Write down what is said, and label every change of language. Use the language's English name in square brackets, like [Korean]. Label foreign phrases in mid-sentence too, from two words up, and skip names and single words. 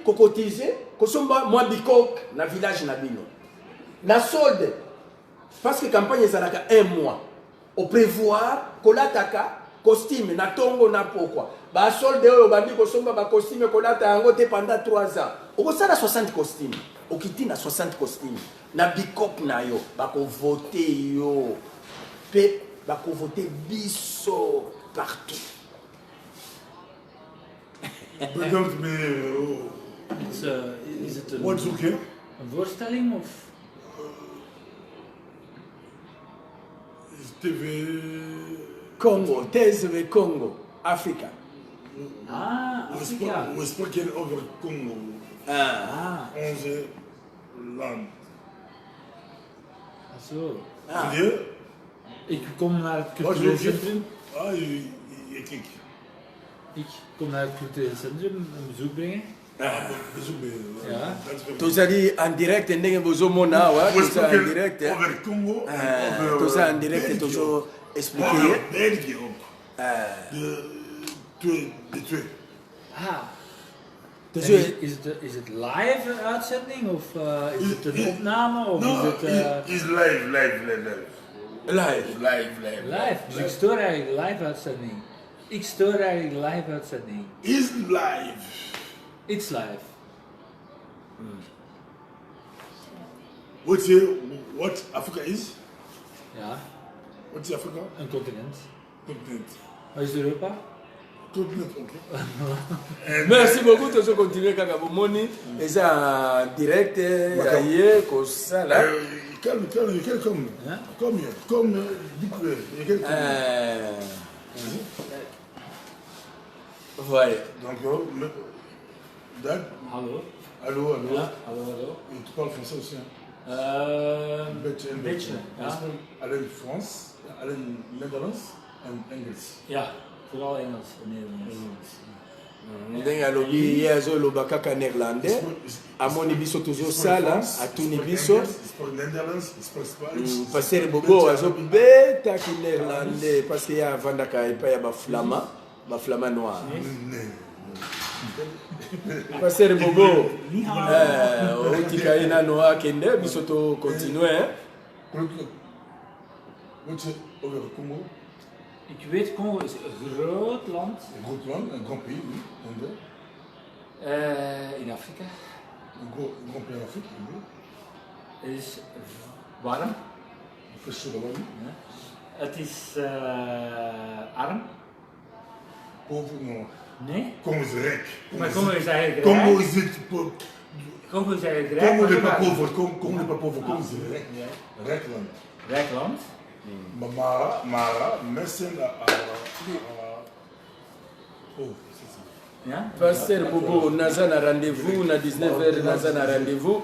[Lingala] kokotiser kosomba moi bikok na village na bino na solde [French] parce que campagne [Lingala] ezalaka [French] 1 mois au prévoir [Lingala] kolataka costume na tongo na pokwa basolde oyo bandi kosomba bacostume kolata yango te [French] pendant 3 ans [Lingala] okosala 60 costume okiti na 60 costume na bicop na yo bakovote yo pe bakovote biso partout. [Dutch] Bedankt meneer. Is het Wat zoek je? een voorstelling of? TV. Congo, TSV Congo, Afrika. Ah, Afrika. We spreken over Congo. Onze land. Zo. Zie je? Ik kom naar het Wat cultureel zoek je? centrum. Ah, je kijkt. Ik kom naar het cultureel centrum een bezoek brengen. Bezoek bij je. Ja. [Lingala] Tozali [French] en direct [Lingala] ndenge bozomona awa [Dutch] We [Lingala] toza en [Dutch] spreken [Lingala] direct [Dutch] over Congo en over [Lingala] toza [French] en direct [Lingala] tozo expliquer [Dutch] over België ook. De twee. Ah. [Lingala] tozo [Dutch] Is het live uitzending of is het een opname of [English] No, [Dutch] is het is live. live. live? Dus ik stoor eigenlijk live uitzending. Ik stoor eigenlijk live uitzending. Is live. [English] It's live. What Africa is? [Dutch] Ja, Wat is Afrika? een continent. Continent. Wat is Europa? Continent ook. [French] Merci beaucoup [Lingala] tozo continuer kaka bomoni eza [French] en direct [Lingala] ya ye kosala [French] Calme. Hein? [Dutch] Kom, diep weer. Je kijkt [French] voilà. Donc, Dag. [Dutch] Hallo. Hallo. Ja, hallo. [French] Et tu parles français aussi, hein? [Dutch] Een beetje. ja. Alleen Frans, alleen Nederlands en Engels. Ja, vooral Engels en Nederlands. [Lingala] ndenge alobi ye azoloba kaka néerlandais amoni biso tozosala atuni biso [Dutch] Je spreek Nederlands, je spreek Spaans. [Lingala] paster bobo azobetaki néerlandais [French] parce que [Lingala] ye avandaka epai ya baflama noir [Dutch] Nee. [Lingala] paster bobo otika ye nano akende biso tocontinue [Dutch] Weet je over Congo? Ik weet, Congo is een groot land Een groot land, een [French] grand pays, oui. [Dutch] in Afrika. Een [French] grand pays [Dutch] in Afrika, oui. Het is warm. Ja. Het is arm. [French] Pauvre, non. [Dutch] Nee? Congo is rijk. Maar Congo is eigenlijk Congo rijk. is niet pauvre. Congo is eigenlijk rijk. Congo maar [French] n'est pas [Dutch] warm. [French] pauvre. Congo n'est pas pauvre. [Dutch] Congo is rijk. Rijk land. Rijk land. Mara, mensen oh, [French] c'est ça. [Dutch] Ja? [Lingala] paster bobo naza na rendez-vous na 19h naza na rendez-vous